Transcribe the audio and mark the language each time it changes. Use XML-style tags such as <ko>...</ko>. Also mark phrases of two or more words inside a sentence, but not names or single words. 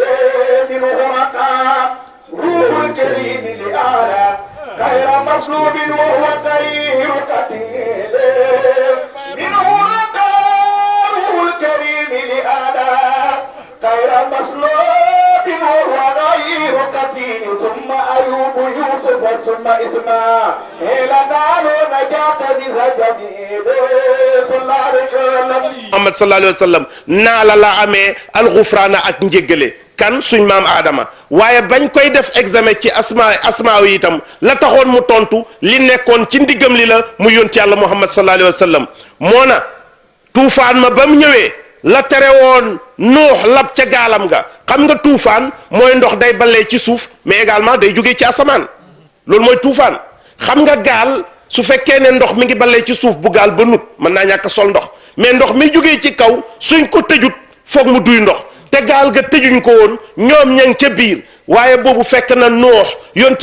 <ar>منه رقى روح الكريم لأعلى غير مصلوب وهو خير قتيل منه رقى الكريم لآلاء غير مسلوب وهو غير قتيل ثم أيوب يوسف ثم إسماعيل نالوا نجاة جميل صلى الله عليه وسلم</ar> <wo>Muhammad</wo> <ar>صلى الله عليه وسلم</ar> <wo>naa la amee alxufraana ak njéggale kan suñ maam Adama waaye bañ koy def examen ci asmaa yi itam la taxoon mu tontu li nekkoon ci ndiggam li la mu yonti yàlla Muhammad</wo> <ar>صلى الله عليه وسلم</ar> <wo>moo na tuufaan ma ba mu ñëwee la tere woon Nuux lab ca gaalam ga xam nga tuufaan mooy ndox day ballee ci suuf</wo> <fr>mais également</fr> <wo>day jógee ci asamaan loolu mooy tuufaan xam nga gaal su fekkee ne ndox mi ngi ballee ci suuf bu gaal ba nut mën naa ñàkk sol ndox mais ndox mi jógee ci kaw suñ ko tëjut foog mu duy ndox te gaal ga tëjuñ ko woon ñoom ña ngi ca biir waaye boobu fekk na Nuux yonent</wo>